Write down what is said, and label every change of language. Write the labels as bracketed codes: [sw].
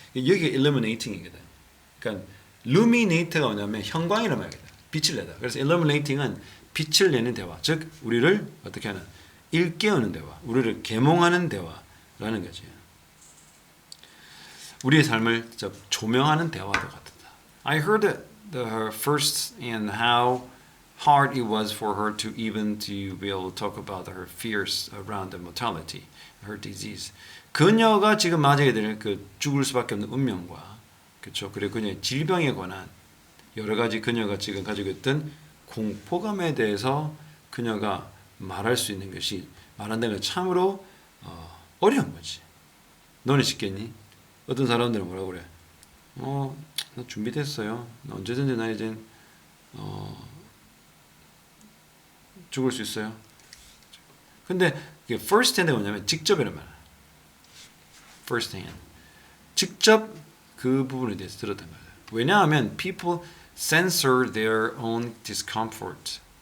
[ko] 여기 illuminating이거든. 그러니까 illuminate가 뭐냐면 형광이란 말이거든. 빛을 내다. 그래서 illuminating은 빛을 내는 대화. 즉 우리를 어떻게 하는 일깨우는 대화. 우리를 계몽하는 대화라는 거지. 우리의 삶을 조명하는 대화도 같다. [en] I heard her first and how hard it was for her to even to be able to talk about her fears around the mortality, her disease. [ko] 그녀가 지금 맞이하게 될 그 죽을 수밖에 없는 운명과 그렇죠. 그리고 그녀의 질병에 관한 여러 가지 그녀가 지금 가지고 있던 공포감에 대해서 그녀가 말할 수 있는 것이 말한다는 건 참으로 어려운 거지. 너는 쉽겠니? 어떤 사람들은 뭐라고 그래? 나 준비됐어요. 나 언제든지 나 이제 죽을 수 있어요. 근데 first hand가 뭐냐면 직접이란 말이야. [en] first hand. [ko] 직접 그 부분에 대해서 들었단 말이야. 왜냐하면 [en] people censor their own discomfort.